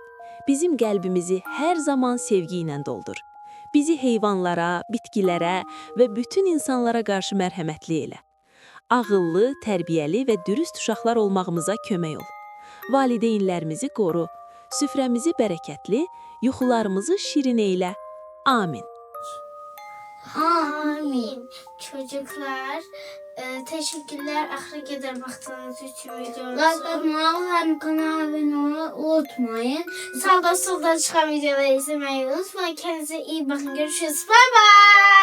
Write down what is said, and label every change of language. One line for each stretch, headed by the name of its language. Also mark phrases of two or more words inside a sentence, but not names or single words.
Azerbaijani: Bizim qəlbimizi hər zaman sevgi ilə doldur. Bizi heyvanlara, bitkilərə və bütün insanlara qarşı mərhəmətli elə. Ağıllı, tərbiyəli və dürüst uşaqlar olmağımıza kömək ol. Valideynlərimizi qoru, süfrəmizi bərəkətli, yuxularımızı şirin eylə. Amin. Amin.
Turkish: Çocuklar, teşekkürler ahire kadar baktığınız için videomuzu. Like kanala abone olmayı unutmayın. Sağda solda çıkan videoları izlemeyi unutmayın. Kendinize iyi bakın. Görüşürüz.
English: Bye bye.